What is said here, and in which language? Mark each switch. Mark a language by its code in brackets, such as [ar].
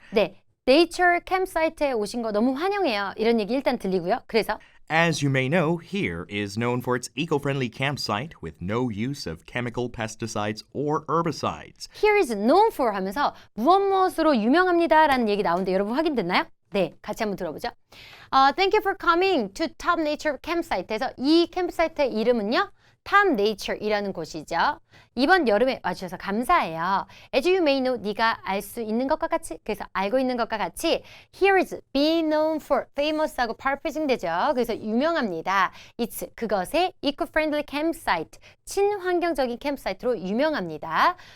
[ko] 네, 네이처 캠사이트에 오신 거 너무 환영해요. 이런 얘기 일단 들리고요. 그래서 [en] As you may know, here is known for its eco-friendly campsite with no use of chemical pesticides or herbicides. [ko] Here is known for 하면서 무엇무엇으로 유명합니다 라는 얘기 나오는데 여러분 확인됐나요? 네, 같이 한번 들어보죠. [en] Thank you for coming to Top Nature Campsite에서 [ko] 이 캠프사이트의 이름은요. Top Nature이라는 곳이죠. 이번 여름에 와주셔서 감사해요. [en] As you may know, [ko] 네가 알 수 있는 것과 같이, 그래서 알고 있는 것과 같이 [en] Here is being known for, [ko] famous하고 paraphrasing 되죠. 그래서 유명합니다. It's, 그것의 eco-friendly campsite, 친환경적인 캠프사이트로 유명합니다.